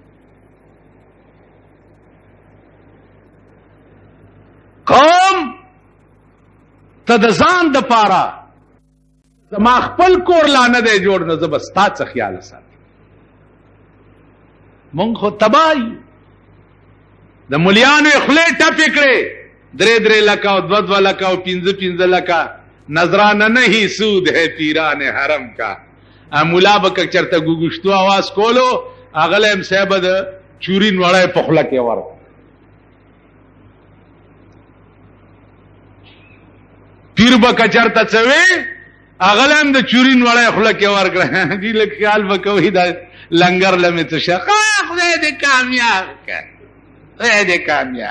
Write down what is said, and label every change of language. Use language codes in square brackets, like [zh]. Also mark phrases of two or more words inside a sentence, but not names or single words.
[ps] قوم ته د ځان د پاره زما خپل کور لا نه دی جوړ، نو زه به ستا څه خیال ساتم. مونږ خو تباه یو. د ملیانو یې خولې ټپې کړې، 3 لکه او 2 لکه او 5 لکه. [ur] نظرانه نہیں سود ہے پیران حرم کا. [ps] مولا به که چرته ګوګشتو आवाज کولو اغله هم صاحب د چورین وړای په خله کې ور. پیر به که چرته څوي اغله هم د چورین وړای خله کې ور کړه. دې له خیال وکوي دا لنګر لمه ته شقه خدای دې کامیاب کړ، خدای دې کامیاب.